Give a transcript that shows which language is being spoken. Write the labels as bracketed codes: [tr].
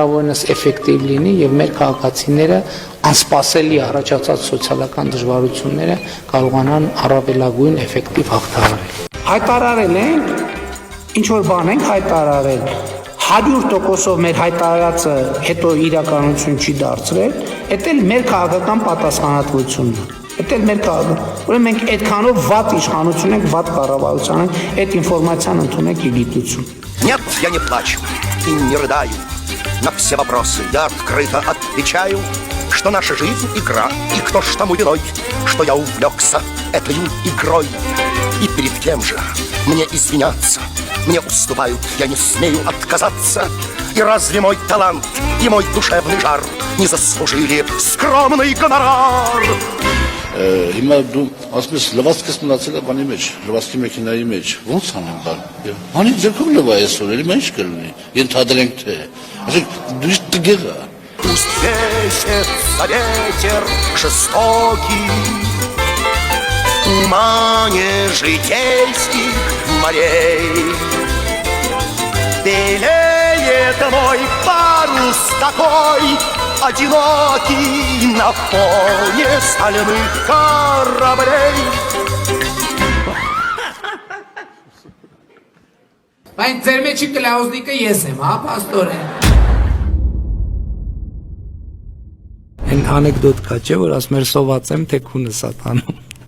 [hy] հնարավորինս էֆեկտիվ լինի եւ մեր քաղաքացիները անսպասելի առաջացած սոցիալական դժվարությունները կարողանան առավելագույն էֆեկտիվ հաղթահարել։ Հայտարարել ենք, ինչ որ բան ենք հայտարարել, 100%-ով մեր հայտարարածը հետո իրականություն չի դարձրել, դա էլ մեր քաղաքական պատասխանատվությունն է։ Դա էլ մեր ուրեմն մենք այդքանով վատ իշխանություն ենք, վատ կառավարություն ենք, այդ ինֆորմացիան ընդունեք ի գիտություն։ [ru] Нет, я не плачу и не рыдаю. На все вопросы я открыто отвечаю, что наша жизнь игра, и кто ж тому виной, что я увлекся этой игрой. И перед кем же мне извиняться? Мне уступают, я не смею отказаться. И разве мой талант и мой душевный жар не заслужили скромный гонорар? [hy] Հիմա դու ասես լվացքս մնացել է բանի մեջ, լվացքի մեքենայի մեջ, ո՞նց անեմ բան։ Հանի ձերքում լվա այսօր, էլի ինչ կլինի։ Ենթադրենք թե, ասեք դու տգեղա։ [ru] Пусть весится ветер жестокий, тумане житейских морей. Белеет мой парус такой, одинокий на фоне стальных кораблей. [hy] Բայց ձեր մեջի կլաուզնիկը ես եմ, հա, պաստորեն։ Այն անեկդոտ կա, չէ, որ ասում էր սոված եմ, թե քունը սատանում։